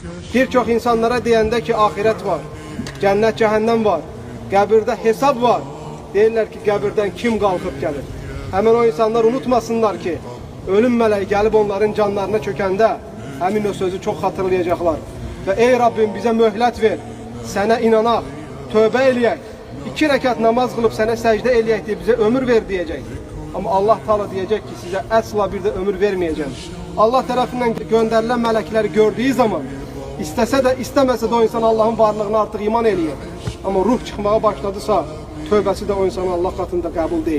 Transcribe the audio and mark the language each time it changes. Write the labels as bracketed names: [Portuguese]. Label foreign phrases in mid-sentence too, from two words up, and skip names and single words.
[Azerbaijani] Birçok insanlara deyəndə ki, ahiret var, cennet cehennem var, qəbirdə hesab var. Deyirlər ki, qəbirdən kim qalxıb gəlir? Hemen o insanlar unutmasınlar ki, ölüm mələyi gəlib onların canlarına çökəndə həmin o sözü [Turkish] çok hatırlayacaklar. Ve ey Rabbim bize mühlət ver, [Azerbaijani] sənə inanaq, tövbə eləyək, 2 rəkat namaz qılıb sənə səcdə eləyək [Turkish] diye bize ömür ver diyecek. Ama Allah Teala diyecek ki, [Azerbaijani] size əsla [Turkish] bir de ömür vermeyeceğim. Allah tarafından gönderilen melekleri gördüğü zaman, istese de istemese de o insan Allah'ın varlığına artık iman eləyir. Ama ruh çıkmaya başladısa, tövbəsi de o insanın Allah katında qəbul değil.